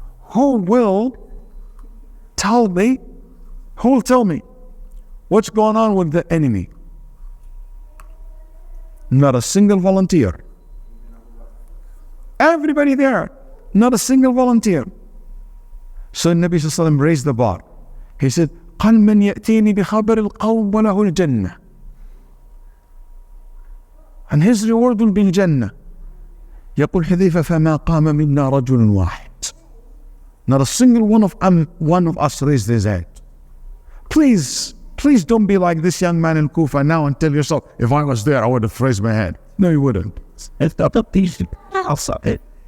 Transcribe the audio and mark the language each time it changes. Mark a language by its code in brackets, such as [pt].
[en] Who will tell me what's going on with the enemy? Not a single volunteer. Everybody there, not a single volunteer. So Nabi Sallallahu Alaihi Wasallam raised the bar. He said, [ar] قَالْ مَنْ يَأْتِينِي بِخَبَرِ الْقَوْمِ وَلَهُ الْجَنَّةِ. [en] And his reward will be Jannah. [ar] يقول حذيفة فما قام منا رجل واحد. [en] Not a single one of us raised his head. Please don't be like this young man in Kufa now and tell yourself, if I was there, I would have raised my head. No, you wouldn't. It's not a piece. I'll stop it.